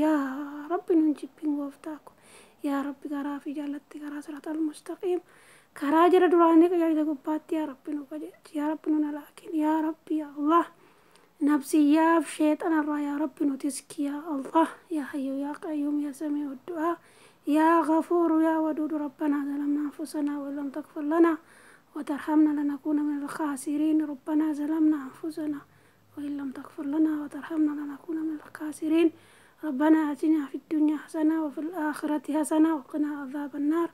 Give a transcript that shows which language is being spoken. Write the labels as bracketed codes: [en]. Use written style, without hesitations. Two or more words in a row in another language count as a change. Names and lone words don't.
[om] Yaa rabbi nun jibbin waftaa koo. Yaa rabbi karaa fi jaallatte karaa [ar] الصراط المستقيم [om] karaa jira duraanii qajeelcha gubbaatti yaa rabbi nu qajeelchi. Yaa rabbi nu nalaakin. Yaa rabbi yaa Allah nafsiyyaaf sheexanarraa yaa rabbi nu tiski. [ar] يا الله يا حي يا قيوم يا سميع الدعاء يا غفور يا ودود ربنا ظلمنا أنفسنا وإن لم تغفر لنا وترحمنا لنكون من الخاسرين. ربنا ظلمنا أنفسنا وإن لم تغفر لنا وترحمنا لنكون من الخاسرين. ربنا آتنا في الدنيا حسنة وفي الآخرة حسنة وقنا عذاب النار.